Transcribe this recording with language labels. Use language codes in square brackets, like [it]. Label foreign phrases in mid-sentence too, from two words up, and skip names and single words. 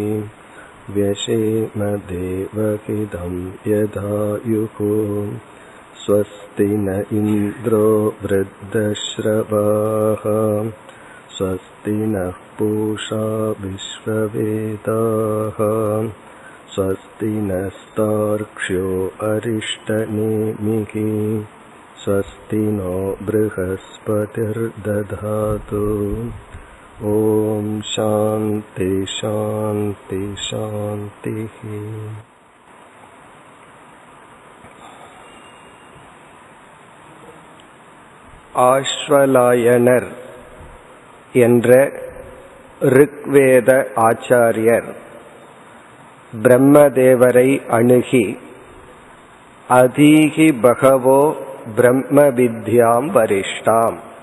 [sa] व्यशेमदेवहितं यदायुः स्वस्ति न इन्द्रो वृद्धश्रवाः स्वस्ति नः पूषा विश्ववेदाः स्वस्ति नस्तार्क्ष्यो अरिष्टनेमिः स्वस्ति नो बृहस्पतिर्दधातु। ॐ शान्ति शान्ति शान्तिः। [ta] ஆஸ்வலாயனர் என்ற ரிக்வேத ஆச்சாரியர் பிரம்மதேவரை அணுகி [sa] अधीहि भगवो ब्रह्मविद्यां वरिष्ठाम्,